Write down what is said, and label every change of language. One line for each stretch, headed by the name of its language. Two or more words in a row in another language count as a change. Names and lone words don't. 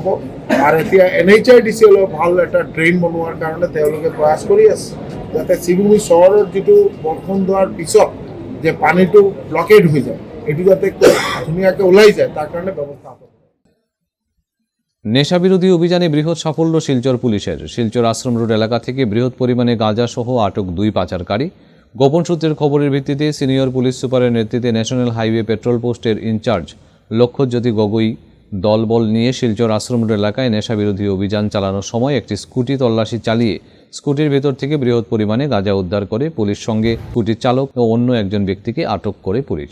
Assamese: আৰু এতিয়া NHIDCL ভাল এটা ড্ৰেইন বনোৱাৰ কাৰণে তেওঁলোকে প্ৰয়াস কৰি আছে, যাতে শ্ৰীভূমি চহৰৰ যিটো বৰষুণ হোৱাৰ পিছত যে পানীটো ব্লকেড হৈ যায়, এইটো যাতে ধুনীয়াকৈ ওলাই যায়, তাৰ কাৰণে ব্যৱস্থা হ'ব।
Bangla: নেশাবিরোধী অভিযানে বৃহৎ সাফল্য শিলচর পুলিশের। শিলচর আশ্রম রোড এলাকা থেকে বৃহৎ পরিমাণে গাঁজা সহ আটক 2 পাচারকারী। গোপন সূত্রের খবরের ভিত্তিতে সিনিয়র পুলিশ সুপারের নেতৃত্বে ন্যাশনাল হাইওয়ে পেট্রোল পোস্টের ইনচার্জ লক্ষ্যজ্যোতি গগৈ দলবল নিয়ে শিলচর আশ্রম রোড এলাকায় নেশাবিরোধী অভিযান চালানোর সময় একটি স্কুটি তল্লাশি চালিয়ে স্কুটির ভেতর থেকে বৃহৎ পরিমাণে গাঁজা উদ্ধার করে পুলিশ, সঙ্গে স্কুটির চালক ও অন্য একজন ব্যক্তিকে আটক করে পুলিশ।